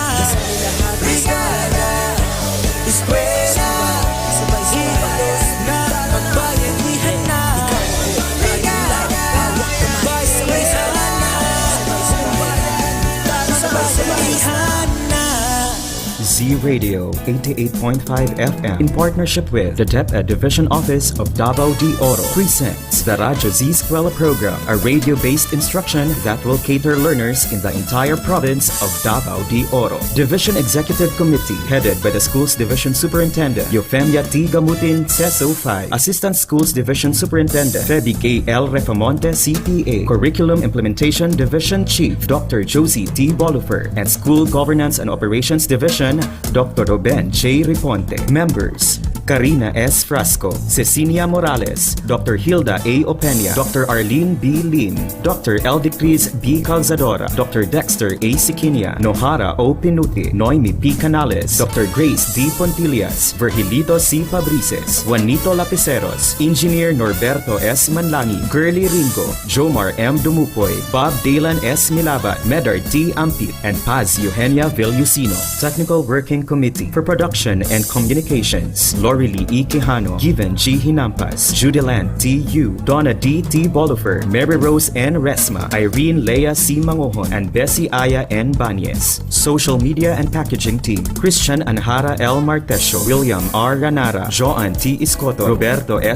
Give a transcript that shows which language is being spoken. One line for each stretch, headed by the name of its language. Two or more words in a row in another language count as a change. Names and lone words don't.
Filipino: Brigada eskwela, kilos na magbayanihan na. Brigada sabay-sabayan na, sabay-sabayan na.
English: Z-Radio 88.5 FM in partnership with the DepEd Division Office of Davao de Oro presents the Radyo Z-Eskwela program, a radio-based instruction that will cater learners in the entire province of Davao de Oro. Division Executive Committee headed by the Schools Division Superintendent Eufemia T. Gamutin, CESO 5, Assistant Schools Division Superintendent Feby K. L. Refamonte, CPA, Curriculum Implementation Division Chief Dr. Josie T. Bolufer, and School Governance and Operations Division Dr. Ruben J. Riponte. Members: Karina S. Frasco, Cecilia Morales, Dr. Hilda A. Opeña, Dr. Arlene B. Lim, Dr. Eldicris B. Calzadora, Dr. Dexter A. Siquinia, Nohara O. Pinuti, Noemi P. Canales, Dr. Grace D. Pontillas, Virgilito C. Fabrices, Juanito Lapiceros, Engineer Norberto S. Manlangi, Girly Ringo, Jomar M. Dumupoy, Bob Dalan S. Milabat, Medard T. Ampit, and Paz Eugenia Villusino. Technical Working Committee for Production and Communications: Lorely E. Quijano, Given G. Hinampas, Judelan T. Yu, Donna D. T. Bolifer, Mary Rose N. Resma, Irene Leia C. Mangohon, and Bessie Aya N. Banyes. Social Media and Packaging Team: Christian Anjara L. Martesio, William R. Ranara, Joan T. Iscoto, Roberto S.